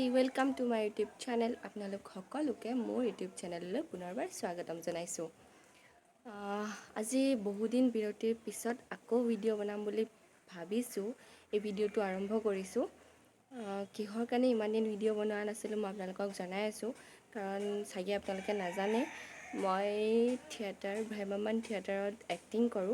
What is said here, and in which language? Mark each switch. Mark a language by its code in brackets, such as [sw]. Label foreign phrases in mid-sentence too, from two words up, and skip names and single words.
[en] welcome to my YouTube channel [as] আপোনালোক সকলোকে মোৰ ইউটিউব চেনেললৈ পুনৰবাৰ স্বাগতম জনাইছো। আজি বহুদিন বিৰতিৰ পিছত আকৌ ভিডিঅ' বনাম বুলি ভাবিছো। এই ভিডিঅ'টো আৰম্ভ কৰিছো। কিহৰ কাৰণে ইমান দিন ভিডিঅ' বনোৱা নাছিলো মই আপোনালোকক জনাই আছো, কাৰণ চাগে আপোনালোকে নাজানে মই থিয়েটাৰ ভ্ৰাম্যমান থিয়েটাৰত এক্টিং কৰো।